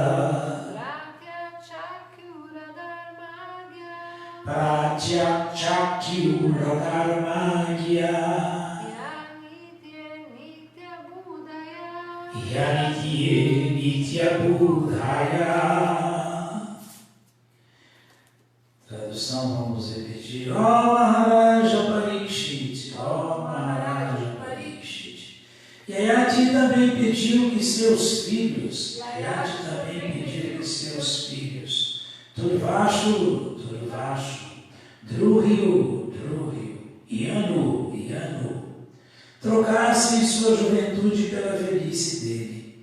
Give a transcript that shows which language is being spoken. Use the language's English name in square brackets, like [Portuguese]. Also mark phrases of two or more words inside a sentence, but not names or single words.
[Sanskrit] प्रत्याचख्युर धर्मज्ञा. प्रत्याचख्युर धर्मज्ञा. ह्यनित्ये नित्य बुद्धयः. ह्यनित्ये नित्य बुद्धयः. [Portuguese] Tradução, vamos repetir. Ó Maharaja Parikshit, ó Maharaja Parikshit. Yayati também pediu que seus filhos, Durvashu, Druhyu, Yanu, trocassem sua juventude pela velhice dele.